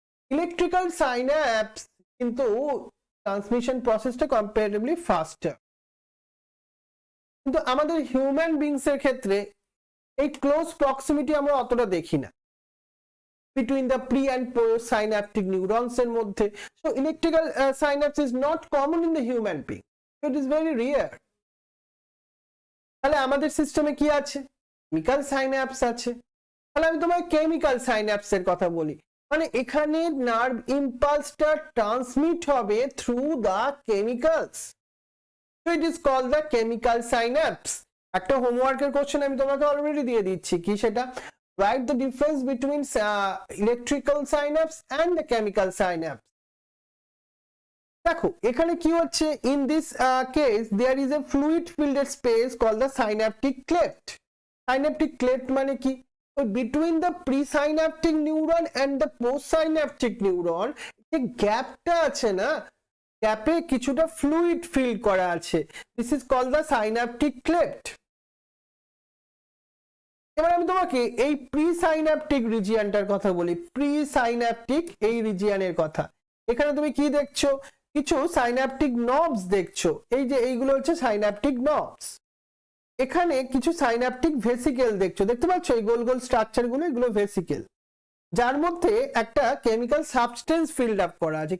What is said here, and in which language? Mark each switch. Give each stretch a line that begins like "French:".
Bangla: Electrical synapse কিন্তু transmission প্রসেসটা comparatively ফাস্টার, কিন্তু আমাদের হিউম্যান বিংস এর ক্ষেত্রে এই ক্লোজ প্রক্সিমিটি আমরা অতটা দেখি না
English: between the pre and post synaptic neurons
Bangla: এর মধ্যে।
English: So electrical synapse is not common in the human being, it is very rare।
Bangla: তাহলে আমাদের সিস্টেমে কি আছে, কেমিক্যাল সাইন্যাপস আছে। তাহলে আমি তোমায় কেমিক্যাল সাইন্যাপস এর কথা বলি, মানে এখানে নার্ভ ইম্পালসটা ট্রান্সমিট হবে through the chemicals,
English: so it is called the chemical synapse।
Bangla: একটা হোমওয়ার্কের কোশ্চেন আমি তোমাকে অলরেডি দিয়ে দিচ্ছি, কি সেটা,
English: write the difference between electrical synapse and the chemical synapse।
Bangla: দেখো এখানে কি হচ্ছে,
English: in this case there is a fluid filled space called the synaptic cleft। synaptic cleft
Bangla: মানে কি,
English: between the presynaptic neuron and the postsynaptic neuron
Bangla: যে গ্যাপটা আছে না, গ্যাপে কিছুটা ফ্লুইড ফিল করা আছে,
English: this is called the synaptic cleft।
Bangla: এবার আমি তোমাকে এই প্রি সাইন্যাপটিক রিজিয়নটার কথা বলি, প্রি সাইন্যাপটিক এই রিজিয়নের কথা। এখানে তুমি কি দেখছো, কিছু সাইন্যাপটিক নবস দেখছো, এই যে এইগুলো হচ্ছে সাইন্যাপটিক নবস। এখানে কিছু সাইন্যাপটিক ভেসিকেল দেখছো, দেখতে পাচ্ছ এই গোল গোল স্ট্রাকচার গুলো, এগুলো ভেসিকেল, যার মধ্যে একটা কেমিক্যাল সাবস্টেন্স ফিল্ড আপ করা আছে।